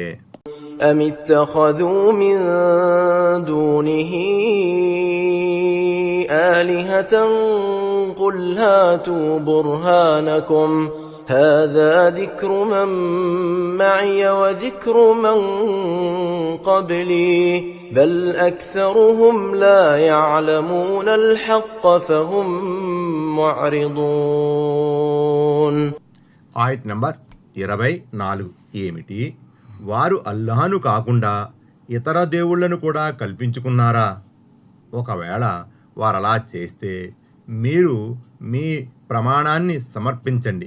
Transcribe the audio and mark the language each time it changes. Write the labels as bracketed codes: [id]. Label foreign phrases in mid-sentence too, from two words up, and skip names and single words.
[ar] أم اتخذوا من دونه آلهة قل هاتوا برهانكم هذا ذكر من معي وذكر من قبلي بل أكثرهم لا يعلمون الحق فهم معرضون. [te] ఆయత్ నంబర్ 24. ఏమిటి? వారు అల్లాహను కాకుండా ఇతర దేవుళ్లను కూడా కల్పించుకున్నారా? ఒకవేళ వారలా చేస్తే మీరు మీ ప్రమాణాన్ని సమర్పించండి.